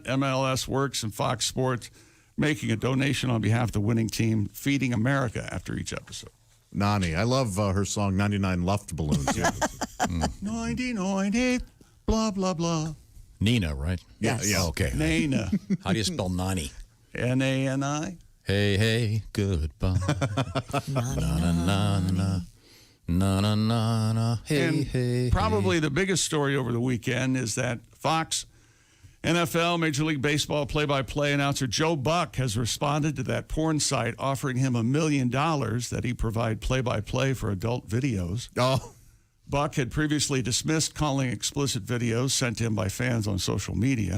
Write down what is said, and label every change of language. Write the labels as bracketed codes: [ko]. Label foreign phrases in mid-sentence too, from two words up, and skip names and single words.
[en] MLS Works and Fox Sports making a donation on behalf of the winning team, Feeding America, after each episode. Nani. I love her song 99 Luft Balloons. 99, blah, blah, blah. Nina, right? Yes. Yeah. Okay. Nana. How do you spell Nani? Nani. Hey, goodbye. Na na na na. Na na na na. Hey. Probably the biggest story over the weekend is that Fox NFL Major League Baseball play-by-play announcer Joe Buck has responded to that porn site offering him $1 million that he provide play-by-play for adult videos. Oh. Buck had previously dismissed calling explicit videos sent to him by fans on social media.